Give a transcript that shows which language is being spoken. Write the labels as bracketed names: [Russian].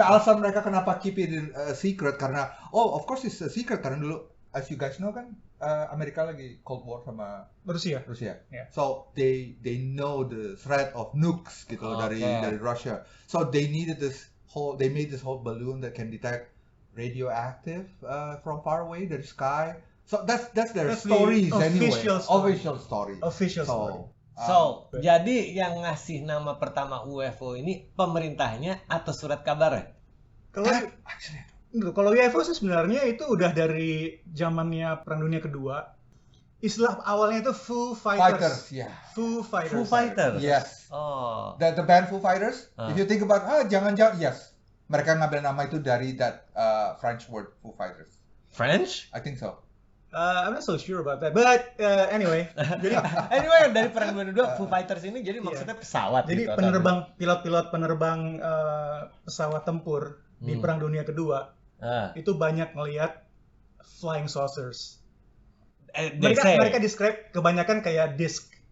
[Indonesian] Nah, alasan mereka kenapa [English] keep it in secret karena of course it's a secret [Indonesian] karena dulu [English] as you guys know [Indonesian] kan Amerika lagi [English] Cold War sama Rusia. Yeah. So they know the threat of nukes [Indonesian] gitu loh dari [English] Russia. So they made this whole balloon that can detect radioactive from far away dari sky. So that's their stories the anyway. official story. Official story. [Indonesian] So, jadi yang ngasih nama pertama UFO ini pemerintahnya atau surat kabarnya? Kalau UFO sih sebenarnya itu udah dari zamannya Perang Dunia Kedua. Istilah awalnya itu Foo Fighters. Foo Fighters. [English] Yes. Oh. The band Foo Fighters. If you think about [Indonesian] jangan-jangan [English] yes. [Indonesian] Mereka ngambil nama itu dari [English] that French word Foo Fighters. French? I think so. I'm not so sure about that, but anyway. [Indonesian] Jadi dari Perang Dunia II, Foo Fighters ini jadi maksudnya pesawat. Jadi gitu, pilot-pilot penerbang pesawat tempur di Perang Dunia Kedua itu banyak ngelihat flying saucers. Mereka describe kebanyakan kayak disc.